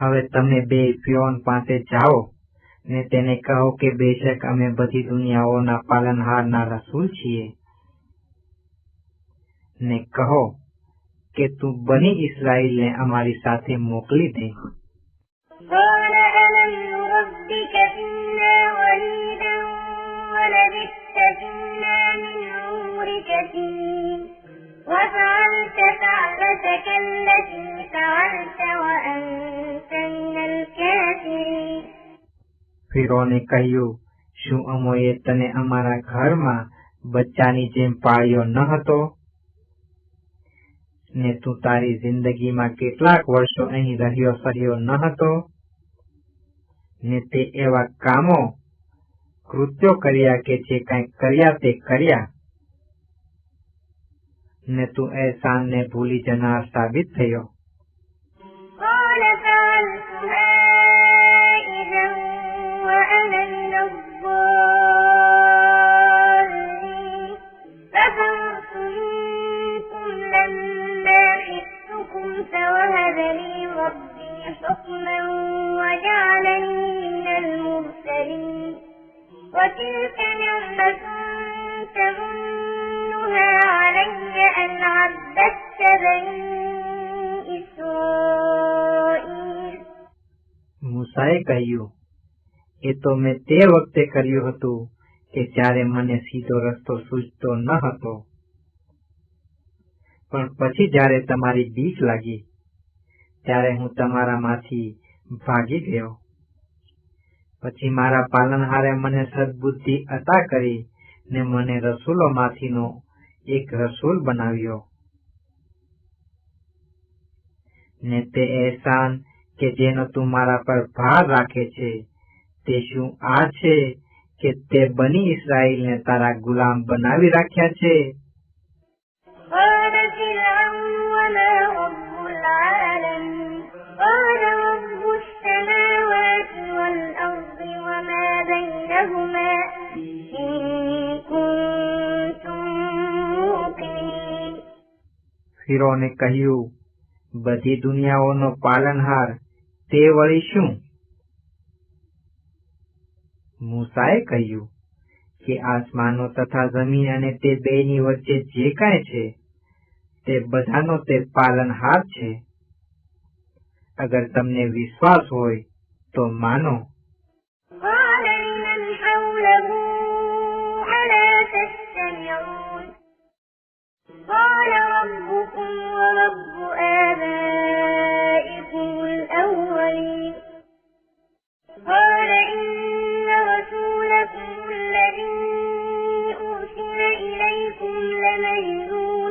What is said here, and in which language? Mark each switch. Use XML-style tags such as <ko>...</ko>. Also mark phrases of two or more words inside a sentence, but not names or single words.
<gu>તમે બે ફિરૌન પાસે જાઓ ને તેને કહો કે બેશક અમે બધી દુનિયાઓના પાલનહારના રસૂલ છીએ, ને કહો કે તું બની ઇસ્રાએલને અમારી સાથે મોકલી દે.</gu> <ar>قال ألم نربك فينا وليدا ولبثت فينا من عمرك سنين وفعلت فعلتك التي فعلت وأنت من الكافرين.</ar> <gu>ફિરૌને કહ્યું, શું અમોએ તને અમારા ઘરમાં બચ્ચાની જેમ પાળ્યો ન હતો? ને તું તારી જિંદગીમાં કેટલાક વર્ષો અહીં રહ્યો ફર્યો ન હતો? ને તે એવા કામો કૃત્યો કર્યા કે જે કંઈ કર્યા તે કર્યા, ને તું એહસાનને ભૂલી જનાર સાબિત થયો.</gu> <ar>قال فعلتها إذا وأنا من الضالين ففررت منكم لما خفتكم فوهب لي ربي حكما وجعلني من المرسلين وتلك نعمة تمنها علي أن عبدت بني إسرائيل.</ar> <gu>મૂસાએ કહ્યું, એ તો મેં તે વખતે કર્યું હતું કે જ્યારે મને સીધો રસ્તો સૂઝતો ન હતો, પણ પછી જ્યારે તમારી બીક લાગી ત્યારે હું તમારામાંથી ભાગી ગયો. પછી મારા પાલનહારે મને સદબુદ્ધિ અતા કરી ને મને રસૂલોમાંથીનો એક રસૂલ બનાવ્યો. ને તે એહસાન કે જેનો તું મારા પર ભાર રાખે છે તે શું આ છે કે તે બની ઇસ્રાએલને તારા ગુલામ બનાવી રાખ્યા છે?</gu> <ar>قال فرعون وما رب العالمين قال رب السماوات والأرض وما بينهما إن كنتم موقنين.</ar> <gu>ફિરૌને કહ્યું, બધી દુનિયાઓનો પાલનહાર તે વળી શું? મૂસાએ કહ્યું કે આસમાનો તથા જમીન અને તે બેની વચ્ચે જે કાંઈ છે તે બધાનો તે પાલનહાર છે. અગર તમને વિશ્વાસ હોય તો માનો.</gu> <ar>قال لمن حوله ألا تستمعون قال ربكم ورب آبائكم الأولين قال إن رسولكم الذي أرسل إليكم لمجنون.</ar>